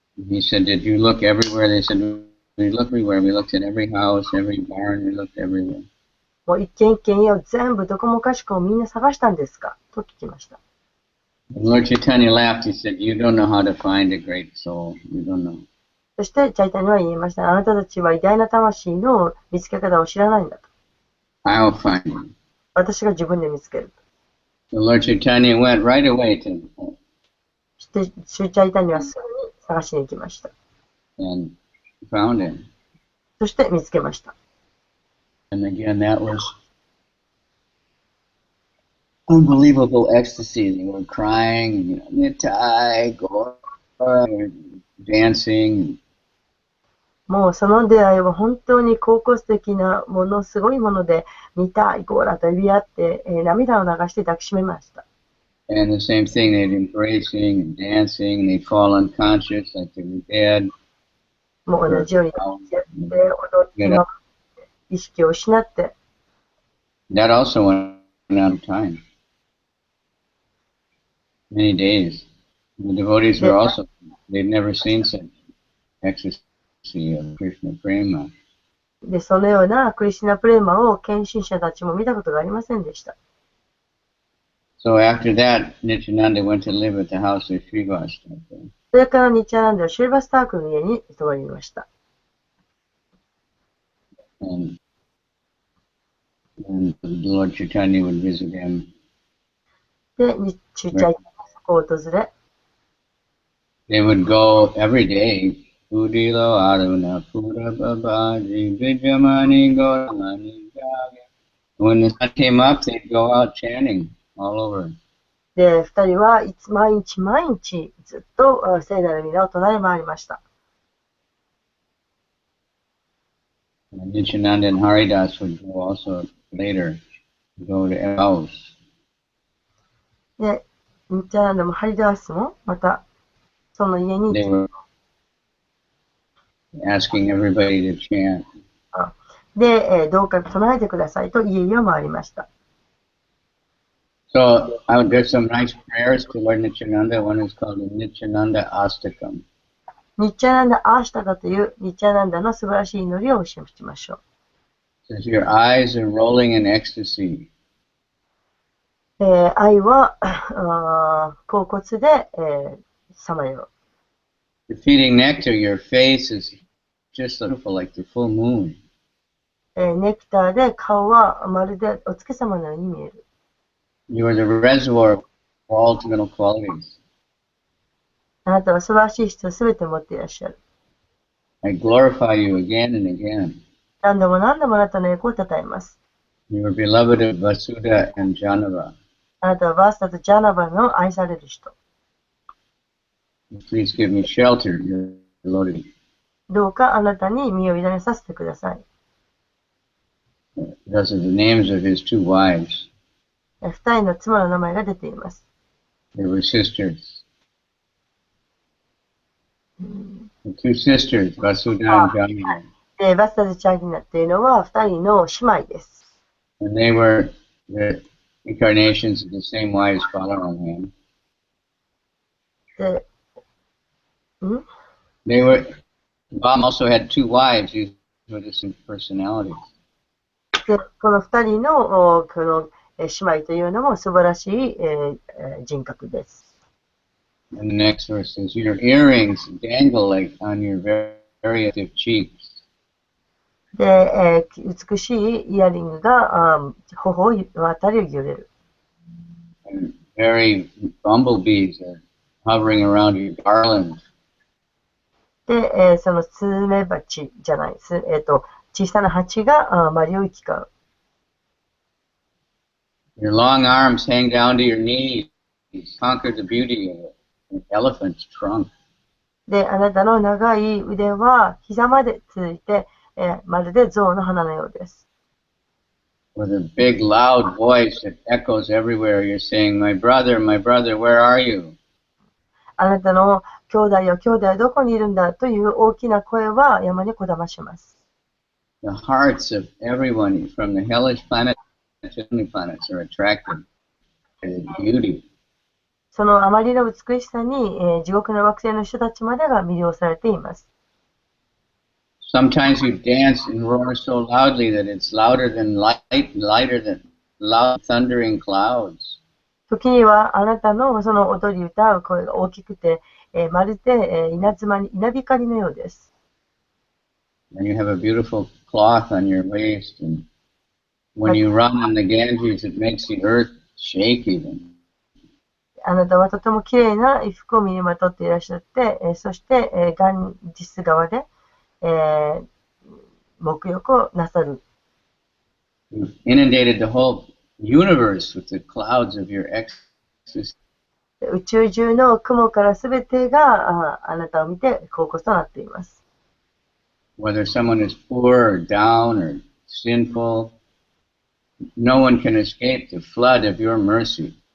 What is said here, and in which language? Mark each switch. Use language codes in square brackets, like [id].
[en] He said, did you look everywhere? They said, we looked everywhere. We looked in every house, every barn. We looked everywhere. [ja] もう一軒一軒家を全部どこもかしこもみんな探したんですかと聞きました。 [en] And Lord Chaitanya laughed. He said, you don't know how to find a great soul. You don't know. [ja] そしてチャイタニは言いました。あなたたちは偉大な魂の見つけ方を知らないんだと。 [en] I'll find him. [ja] 私が自分で見つける。 [en] The Lord Chaitanya went right away to [ja] そしてシュチャイタニはすぐに探しに行きました。 [en] and found him. [ja] そして見つけました。 [en] And again, that was unbelievable ecstasy. They were crying, you know, Nitai, Gaura, dancing. [ja] もうその出会いは本当に高校的なものすごいもので、見たいゴーラと呼び合って、涙を流して抱きしめました。 [en] And the same thing, they'd embracing and dancing, and they'd fall unconscious like they were dead. [ja] もう同じように踊って意識を失って。 [en] That also went on time. Many days. The devotees were also, they'd never seen such ecstasy of Krishna Prema. [ja] で、そのようなクリシュナプレーマを献身者たちも見たことがありませんでした。 [en] So after that, Nityananda went to live at the house of Srivastava. [ja] それからニッチャナンダはシュリバスタークの家に泊まりました。 [en] And Lord Chaitanya would visit him. [ja] で、シュチャイタニがそこを訪れ、 [en] they would go every day. [bn] Udilo Aruna Pura Babaji Vijamani Goramani Jaya. [en] When the sun came up, they'd go out chanting all over. [ja] で、二人はいつ毎日毎日ずっと聖なる皆を唱え回りました。 [en] And Nityananda and Haridas would go also later, go to a house. [ja] で、ニッチャナンダもハリダースもまたその家に [en] They were asking everybody to chant. [ja] で、どうか唱えてくださいと家々を回りました。 [en] So there's some nice prayers to Lord Nityananda. One is called the Nityananda Astakam. [ja] ニッチャナンダ・アーシタダというニッチャナンダの素晴らしい祈りをお示しましょ [en] It says, your eyes are rolling in ecstasy. [ja] う。愛は恍惚でさまよう。 [en] You're feeding nectar. Your face is just beautiful like the full moon. [ja] ネクターで顔はまるでお月様のように見える。 [en] You are the reservoir of all mental qualities. [ja] あなたは素晴らしい質をすべて持っていらっしゃる。 [en] I glorify you again and again. [ja] 何度も何度もあなたの栄光をたたえます。 [en] You are beloved of Vasudha and Janava. [ja] あなたはバースタとジャナバの愛される人。 [en] Please give me shelter, your devotee. [ja] どうかあなたに身を委ねさせてください。 [en] Those are the names of his two wives. [ja] 二人の妻の名前が出ています。 [en] They were sisters. The two sisters, Vasudha and Janava. [ja] で、バスタとチャギナっていうのは二人の姉妹です。 [en] And they were the incarnations of the same wives following him. [ja] で、 [en] They were, Ram also had two wives. These were the same personalities. [ja] でこの二人のこの姉妹というのも素晴らしい人格です。 [en] And the next verse says, your earrings dangle like on your very active cheeks. [ja] で、美しいイヤリングが頬をあたりを揺れる。 [en] And very bumblebees are hovering around your garland. [ja] で、そのスズメバチじゃない、小さな蜂がマリを行き交う。 [en] Your long arms hang down to your knees. Conquer the beauty of an elephant's trunk. [ja] で、あなたの長い腕は膝までついて、まるで象の鼻のようです。 [en] With a big loud voice that echoes everywhere, you're saying, my brother, where are you? [ja] あなたの兄弟よ、兄弟はどこにいるんだという大きな声は山にこだまします。 [en] The hearts of everyone from the hellish planet to the heavenly planets are attracted to the beauty. [ja] そのあまりの美しさに、地獄の惑星の人たちまでが魅了されています。 [en] Sometimes you dance and roar so loudly that it's louder than lighter than loud thundering clouds. [ja] 時にはあなたのその踊り歌う声が大きくて、まるで、稲光のようです。 [en] And you have a beautiful cloth on your waist, and when you run on the Ganges, it makes the earth shake even. [ja] あなたはとても綺麗な衣服を身にまとっていらっしゃって、そして、ガンジス川で、沐浴をなさる。 [en] You've inundated the whole universe with the clouds of your ecstasy. [ja] 宇宙中の雲からすべてがあなたを見て恍惚となっています。 [en] Whether someone is poor or down or sinful, no one can escape the flood of your mercy.